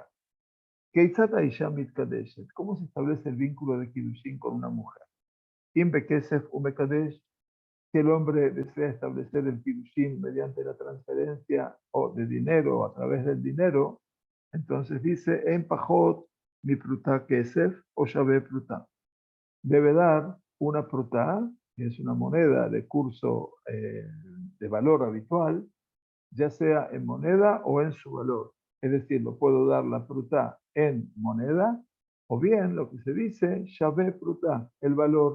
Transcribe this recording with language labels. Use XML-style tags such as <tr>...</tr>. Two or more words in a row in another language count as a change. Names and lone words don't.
<he>כיצד האשה מתקדשת.</he> <es>¿Cómo se establece el vínculo de Kiddushin con una mujer?</es> <he>אם בכסף מקדש.</he> <es>Si el hombre desea establecer el Kiddushin mediante la transferencia o de dinero o a través del dinero, entonces dice</es> <he>אין פחות מפרוטה כסף או שוה פרוטה.</he> <es>Debe dar una pruta, que es una moneda de curso de valor habitual, ya sea en moneda o en su valor. Es decir, lo puedo dar la pruta en moneda o bien lo que se dice</es> <he>שוה פרוטה,</he> <es>el valor.</es>